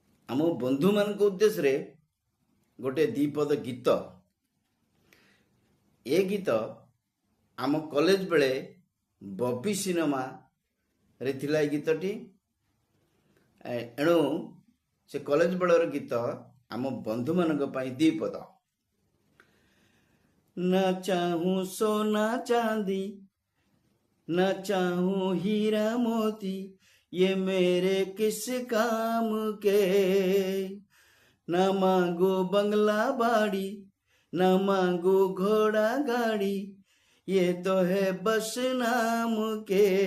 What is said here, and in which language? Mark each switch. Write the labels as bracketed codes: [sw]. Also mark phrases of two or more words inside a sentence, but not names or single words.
[or] ଆମ ବନ୍ଧୁମାନଙ୍କ ଉଦ୍ଦେଶ୍ୟରେ ଗୋଟେ ଦ୍ୱିପଦ ଗୀତ। ଏ ଗୀତ ଆମ କଲେଜ ବେଳେ ବବି ସିନେମାରେ ଥିଲା ଏ ଗୀତଟି। ଏଣୁ ସେ କଲେଜ ବେଳର ଗୀତ ଆମ ବନ୍ଧୁମାନଙ୍କ ପାଇଁ ଦ୍ୱିପଦ। [hi] न चाहूं सोना चांदी, न चाहूं हीरा मोती, ये मेरे किस काम के। न मांगू बंगला बाड़ी, न मांगू घोड़ा गाड़ी, ये तो है बस नाम के।